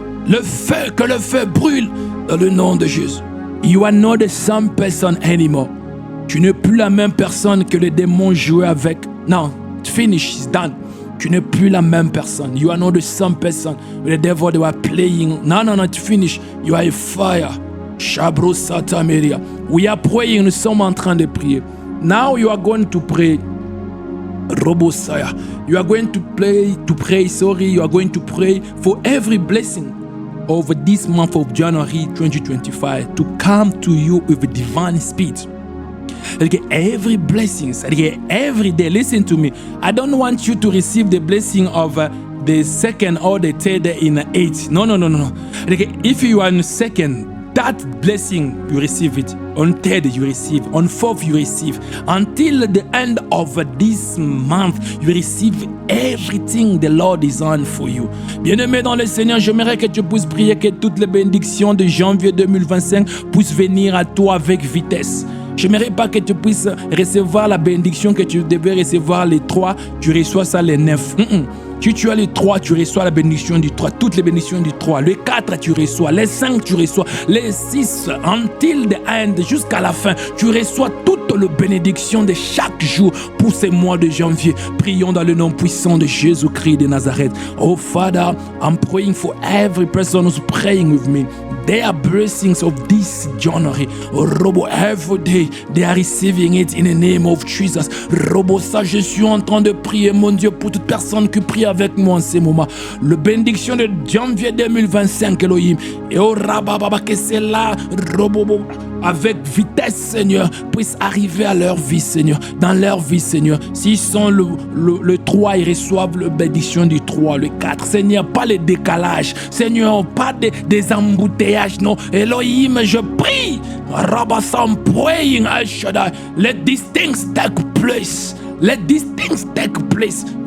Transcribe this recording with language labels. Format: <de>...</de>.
<fr>Le feu, que le feu brûle dans le nom de Jésus.</fr> <en>You are not the same person anymore.</en> <fr>Tu n'es plus la même personne que le démon jouait avec. Non,</fr> <en>finish, it's done.</en> <fr>Tu n'es plus la même personne.</fr> <en>You are not the same person with the devil they were playing. No, it's finished. You are a fire. Shabro Satameria. We are praying.</en> <fr>Nous sommes en train de prier.</fr> <en>Now you are going to pray. Robosaya. You are going to pray. You are going to pray for every blessing over this month of January 2025 to come to you with a divine speed. Every blessing, every day. Listen to me. I don't want you to receive the blessing of the second or the third in 8. No. If you are in second, that blessing you receive it. On third you receive. On fourth you receive. Until the end of this month, you receive everything the Lord designed for you.</en> <fr>Bien-aimé dans le Seigneur, j'aimerais que tu puisses prier que toutes les bénédictions de janvier 2025 puissent venir à toi avec vitesse. J'aimerais pas que tu puisses recevoir la bénédiction que tu devais recevoir les 3, tu reçois ça les 9. Si tu as les 3, tu reçois la bénédiction du 3, toutes les bénédictions du 3. Les 4, tu reçois. Les 5, tu reçois. Les 6,</fr> <en>until the end,</en> <fr>jusqu'à la fin, tu reçois toute la bénédiction de chaque jour pour ces mois de janvier. Prions dans le nom puissant de Jésus-Christ de Nazareth.</fr> <en>Oh Father, I'm praying for every person who's praying with me. They are blessings of this January. Robo, every day, they are receiving it in the name of Jesus.</en> <fr>Robo, ça, je suis en train de prier, mon Dieu, pour toute personne qui prie avec moi en ce moment. Le bénédiction de janvier 2025, Elohim. Et oh, Rabababa, que c'est là, Robo, avec vitesse, Seigneur, puisse arriver à leur vie, Seigneur. Dans leur vie, Seigneur. S'ils sont le 3, ils reçoivent la bénédiction du 3. Le 4, Seigneur, pas les décalages. Seigneur, pas des embouteillages, non. Elohim, je prie.</fr> <en>I'm praying,</en> <fr>El Shaddai.</fr> <en>Let these things take place. Let these things take place.</en>